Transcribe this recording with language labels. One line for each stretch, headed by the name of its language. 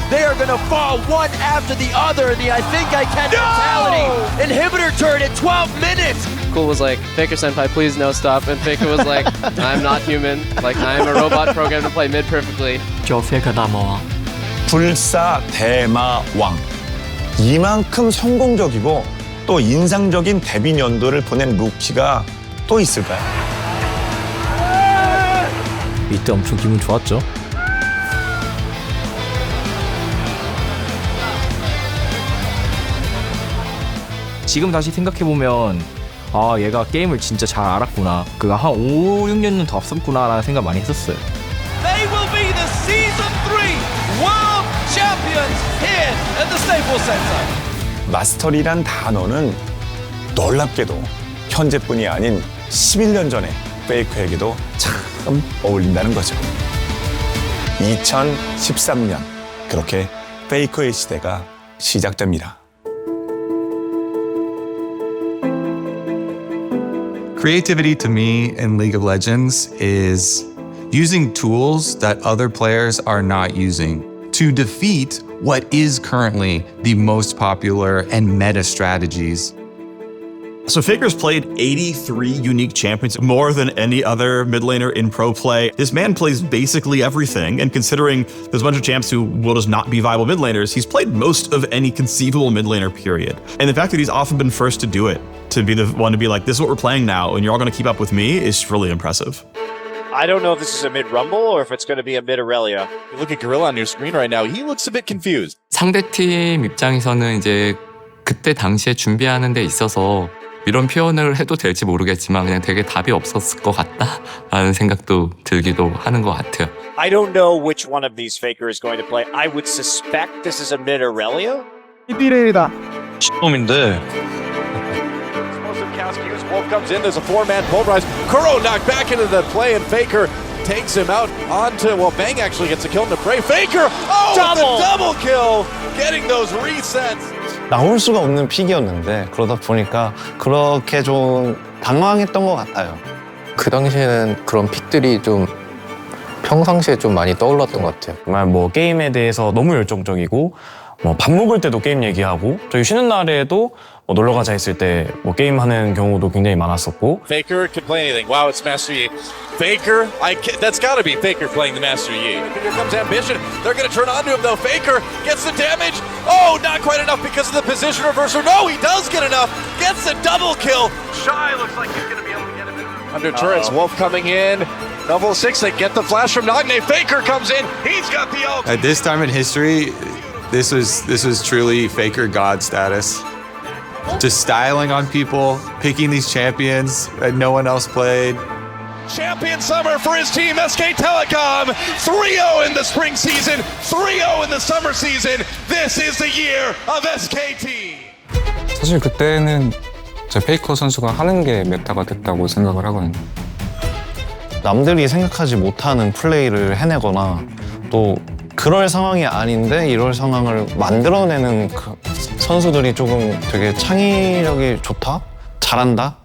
English: They are gonna fall one after the other in the I think I can mentality. Inhibitor turret at 12 minutes. Cool was like, Faker Senpai, please no stop. And Faker was like, I'm not human. Like, I'm a robot programmed to play mid perfectly.
Korean: 저 Faker 다마왕. 불사 대마왕. 이만큼 성공적이고 또 인상적인 데뷔 연도를 보낸 루키가 또 있을까요? 이때 엄청 기분 좋았죠. 지금 다시 생각해보면 아 얘가 게임을 진짜 잘 알았구나. 그가 한 5, 6년은 더 앞섰구나라는 생각 많이 했었어요.
English: They will be the Season 3 World Champions here at the Staples Center.
Korean: 마스터리란 단어는 놀랍게도 현재뿐이 아닌 11년 전에 페이커에게도 참 어울린다는 거죠. 2013년 그렇게 페이커의 시대가 시작됩니다.
English: Creativity to me in League of Legends is using tools that other players are not using to defeat what is currently the most popular and meta strategies. So Faker's played 83 unique champions, more than any other mid laner in pro play. This man plays basically everything, and considering there's a bunch of champs who will just not be viable mid laners, he's played most of any conceivable mid laner period. And the fact that he's often been first to do it, to be the one to be like, this is what we're playing now, and you're all going to keep up with me, is really impressive. I don't know if this is a mid-Rumble or if it's going to be a mid-Aurelia. You look at Gorilla on your screen right now, he looks a bit confused.
Korean: 상대팀 입장에서는 이제 그때 당시에 준비하는 데 있어서 이런 표현을 해도 될지 모르겠지만 그냥 되게 답이 없었을 것 같다라는 생각도 들기도 하는 것 같아요.
English: I don't know which one of these Faker is going to play. I would suspect this is a mid-Aurelia.
Korean: 1대1이다. 놈인데.
English: Wolf comes in, there's a four-man pulverize. Kuro knocked back into the play, and Faker takes him out onto, well, Bang actually gets a kill into Prey. Faker, double kill, getting those resets.
Korean: 나올 수가 없는 픽이었는데 그러다 보니까 그렇게 좀 당황했던 것 같아요. 그 당시에는 그런 픽들이 좀 평상시에 좀 많이 떠올랐던 것 같아요. 정말 뭐 게임에 대해서 너무 열정적이고 뭐 밥 먹을 때도 게임 얘기하고 저희 쉬는 날에도 뭐 놀러 가자 했을 때 뭐 게임 하는 경우도 굉장히 많았었고.
English: Faker could play anything. Wow, it's Master Yi. Faker, that's got to be Faker playing the Master Yi. Here comes Ambition. They're going to turn onto him though. Faker gets the damage. Oh, not quite enough because of the position reversal. No, he does get enough. Gets the double kill. Shy looks like he's going to be able to get him. Under turrets, Wolf coming in. Level 6, they get the flash from Nagne. Faker comes in. He's got the ult. At this time in history, this was truly Faker God status. Just styling on people, picking these champions that no one else played. Champion summer for his team, SK Telecom. 3-0 in the spring season, 3-0 in the summer season. This is the year of SKT.
Korean: 사실 그때는 제 페이커 선수가 하는 게 메타가 됐다고 생각을 하거든요. 남들이 생각하지 못하는 플레이를 해내거나 또 그럴 상황이 아닌데 이럴 상황을 만들어내는 그 선수들이 조금 되게 창의력이 좋다? 잘한다?